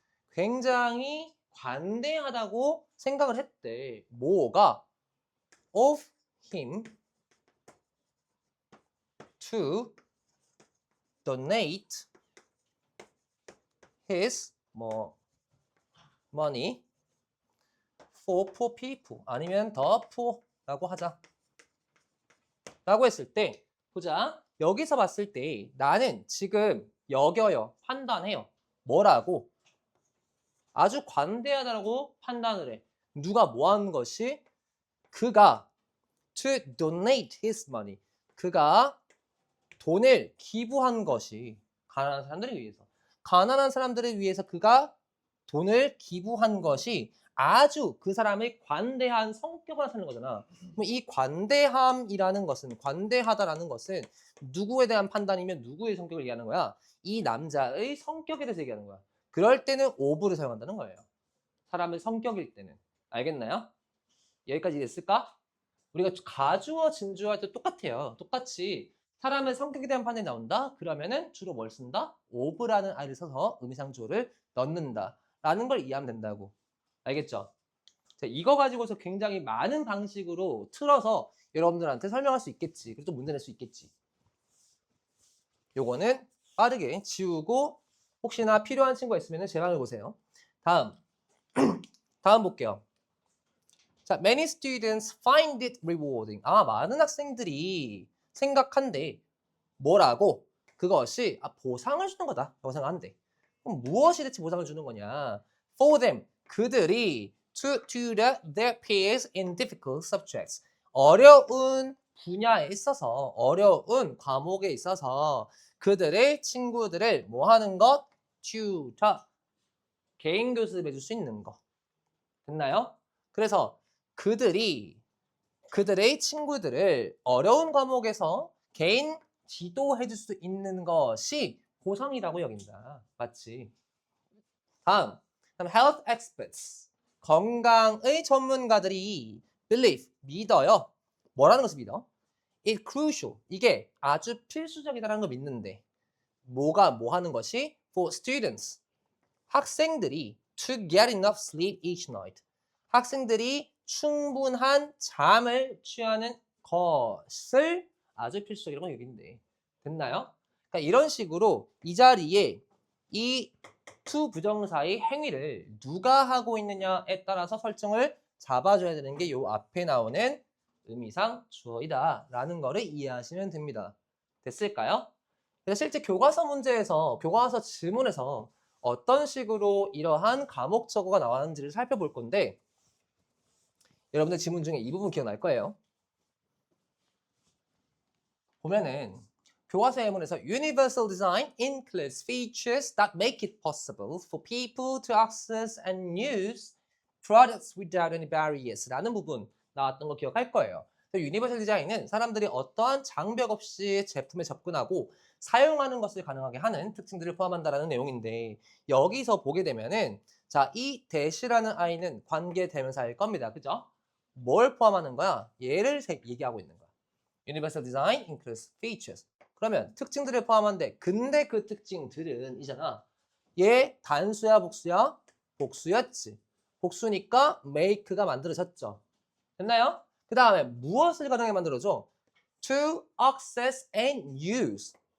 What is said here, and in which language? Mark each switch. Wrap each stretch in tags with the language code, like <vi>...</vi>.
<ko>굉장히 관대하다고 생각을 했대. 뭐가?</ko> <en>of him to donate his money for poor people</en> <ko>아니면</ko> <en>the poor라고 하자.</en> <ko>라고 했을 때 보자. 여기서 봤을 때 나는 지금 여겨요. 판단해요. 뭐라고? 아주 관대하다고 판단을 해. 누가 뭐 하는 것이? 그가</ko> <en>to donate his money.</en> <ko>그가 돈을 기부한 것이 가난한 사람들을 위해서. 가난한 사람들을 위해서 그가 돈을 기부한 것이 아주 그 사람의 관대한 성격을 나타내는 거잖아. 그럼 이 관대함이라는 것은 관대하다라는 것은 누구에 대한 판단이면 누구의 성격을 얘기하는 거야? 이 남자의 성격에 대해서 얘기하는 거야. 그럴 때는 of를 사용한다는 거예요. 사람의 성격일 때는. 알겠나요? 여기까지 됐을까? 우리가 가주어, 진주어 할 때 똑같아요. 똑같이 사람의 성격에 대한 판단이 나온다? 그러면은 주로 뭘 쓴다? of라는 I를 써서 의미상주어를 넣는다. 라는 걸 이해하면 된다고. 알겠죠? 자, 이거 가지고서 굉장히 많은 방식으로 틀어서 여러분들한테 설명할 수 있겠지. 그리고 또 문제 낼 수 있겠지. 요거는 빠르게 지우고 혹시나 필요한 친구가 있으면 제 방을 보세요. 다음 다음 볼게요.</ko> <en>자, many students find it rewarding.</en> <ko>많은 학생들이 생각한대. 뭐라고? 그것이 보상을 주는 거다. 라고 생각한대. 그럼 무엇이 대체 보상을 주는 거냐?</ko> <en>For them,</en> <ko>그들이</ko> <en>to tutor their peers in difficult subjects.</en> <ko>어려운 분야에 있어서, 어려운 과목에 있어서 그들의 친구들을 뭐 하는 것?</ko> <en>tutor.</en> <ko>개인 교습해 줄 수 있는 거. 됐나요? 그래서 그들이 그들의 친구들을 어려운 과목에서 개인 지도해 줄 수 있는 것이 보상이라고 여긴다. 맞지? 다음</ko> <en>health experts.</en> <ko>건강의 전문가들이 believe, 믿어요. 뭐라는 것을 믿어?</ko> <en>It's crucial.</en> <ko>이게 아주 필수적이다라는 걸 믿는데 뭐가 뭐 하는 것이?</ko> <en>For students.</en> <ko>학생들이</ko> <en>to get enough sleep each night.</en> <ko>학생들이 충분한 잠을 취하는 것을 아주 필수적이라고 여긴대. 됐나요? 그러니까 이런 식으로 이 자리에 이 to 부정사의 행위를 누가 하고 있느냐에 따라서 설정을 잡아줘야 되는 게 요 앞에 나오는 의미상 주어이다 라는 거를 이해하시면 됩니다. 됐을까요? 그래서 실제 교과서 문제에서 교과서 지문에서 어떤 식으로 이러한 과목적어가 나왔는지를 살펴볼 건데 여러분들 지문 중에 이 부분 기억날 거예요. 보면은 교과서 예문에서</ko> <en>Universal design includes features that make it possible for people to access and use products without any barriers</en> <ko>라는 부분 나왔던 거 기억할 거예요. 유니버설 디자인은 사람들이 어떠한 장벽 없이 제품에 접근하고 사용하는 것을 가능하게 하는 특징들을 포함한다는 내용인데 여기서 보게 되면은 자, 이 대시라는 아이는 관계대명사일 겁니다. 그죠? 뭘 포함하는 거야? 얘를 얘기하고 있는 거야.</ko> <en>Universal design includes features.</en> <ko>그러면 특징들을 포함한데 근데 그 특징들은 이잖아. 얘 단수야 복수야? 복수였지. 복수니까 make가 만들어졌죠. 됐나요? 그 다음에 무엇을 가능하게 만들어줘?</ko> <en>To access and use.</en>